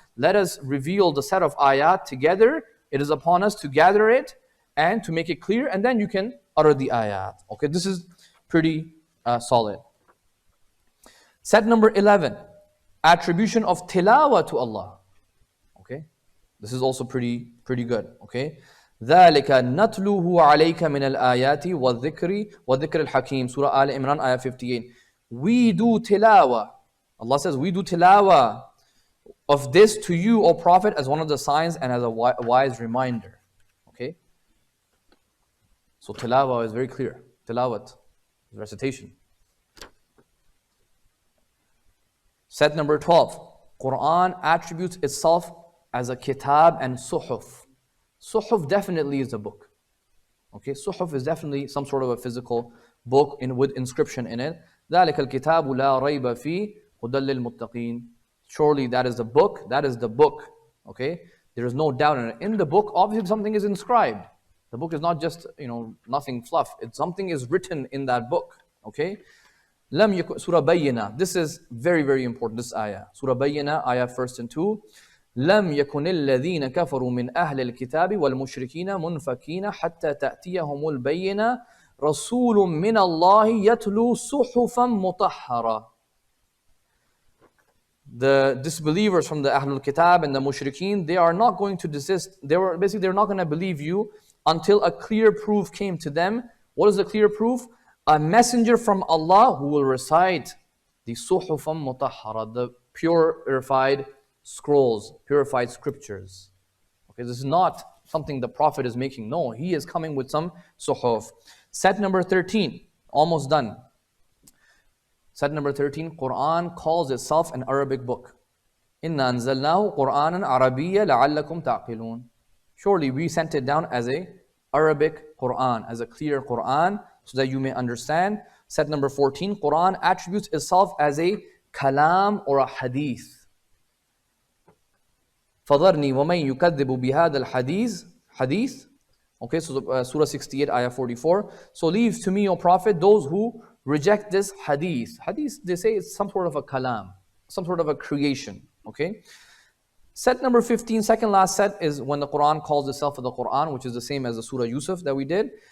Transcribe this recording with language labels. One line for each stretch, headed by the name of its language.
English: Let us reveal the set of ayat together. It is upon us to gather it and to make it clear, and then you can utter the ayat. Okay, this is pretty solid. Set number 11, attribution of tilawa to Allah. Okay, this is also pretty good.
Arabic: Okay, ذَلِكَ نَتْلُوهُ عَلَيْكَ مِنَ الْآيَاتِ وَالذِّكْرِ الْحَكِيمِ
English: Surah al-Imran, ayah 58. We do tilawa. Allah says, we do tilawa of this to you, O Prophet, as one of the signs and as a wise reminder. Okay? So tilawa is very clear. Tilawat, recitation. Set number 12. Quran attributes itself as a kitab and suhuf. Suhuf definitely is a book. Okay, suhuf is definitely some sort of a physical book with inscription in it.
Arabic: ذَلِكَ الْكِتَابُ لَا رَيْبَ فِيهِ هُدًى لِلْمُتَّقِينَ.
English: Surely that is the book. That is the book. Okay, there is no doubt in it. In the book, obviously something is inscribed. The book is not just nothing fluff. Something is written in that book. Okay. Surah Bayyina. This is very, very important. This ayah. Surah Bayyina, ayah 1 and 2.
Arabic: لم يكن الذين كفروا من أهل الكتاب والمشركين منفكين حتى تأتيهم البينة رسول من الله يتلو صحفا مطهرة.
English: The disbelievers from the Ahlul Kitab and the Mushrikeen, they are not going to desist. They're not going to believe you until a clear proof came to them. What is the clear proof? A messenger from Allah who will recite the Suhufam Mutahhara, the purified scrolls, purified scriptures. Okay, this is not something the Prophet is making. No, he is coming with some suhuf. Set number 13, almost done. Set number 13, Quran calls itself an Arabic book.
Arabic: إِنَّا أَنزَلْنَاهُ قُرْآنًا عَرَبِيًّا لَعَلَّكُمْ تَعْقِلُونَ.
English: Surely we sent it down as a Arabic Quran, as a clear Quran, so that you may understand. Set number 14, Quran attributes itself as a kalam or a hadith.
Arabic: فَذَرْنِي وَمَنْ يُكَذِّبُ بِهَذَا الْحَدِيثِ Hadith.
English: Okay, so Surah 68, ayah 44. So leave to me, O Prophet, those who reject this hadith. Hadith, they say it's some sort of a kalam, some sort of a creation. Okay. Set number 15, second last set, is when the Quran calls itself the Quran, which is the same as the Surah Yusuf that we did.